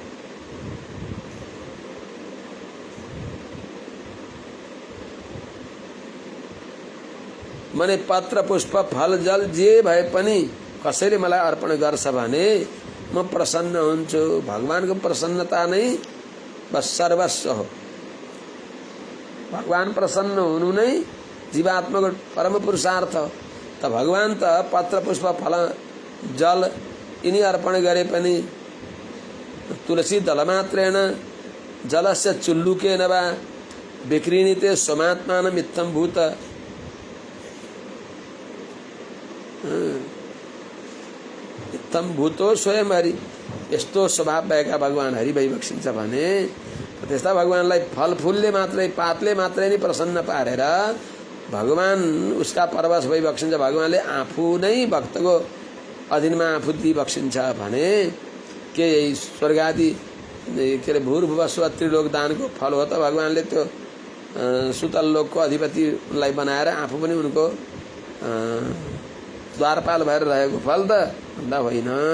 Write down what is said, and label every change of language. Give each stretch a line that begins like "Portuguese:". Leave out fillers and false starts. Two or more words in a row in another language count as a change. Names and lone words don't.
Nepali: मने पत्र पुष्प फल जल जे भए पनि कसैले मलाई अर्पण गर्छ भने म प्रसन्न हुन्छु। भगवानको प्रसन्नता नै बस सर्वस्व हो। भगवान प्रसन्न हुनु नै जीवात्माको परम पुरुषार्थ। त भगवान त पत्र पुष्प फल जल यिनी अर्पण गरे पनि
Sanskrit: तुलसी दलमात्रेण जलस्य चुल्लुकेन वा विक्रीणिते स्वमात्मानं इत्थं भूत। इत्थं भूतो स्वयं हरि।
Nepali: यस्तो स्वभाव भएका भगवान हरि भइबक्सिन्छ भने त्यस्ता भगवानलाई फलफुलले मात्रै पातले मात्रै नै प्रसन्न पारेर भगवान उसका परवश भइबक्सिन्छ। भगवानले आफू नै भक्तको अधीनमा आफू दिइबक्सिन्छ भने के यही स्वर्ग आदि के अरे भूर्भुवस्व त्रिलोक दानको फल हो त भगवानले त्यो सुतल लोकको अधिपतिलाई बनाएर आफू पनि उनको द्वारपाल भएर रहेको फल त भन्दा होइन।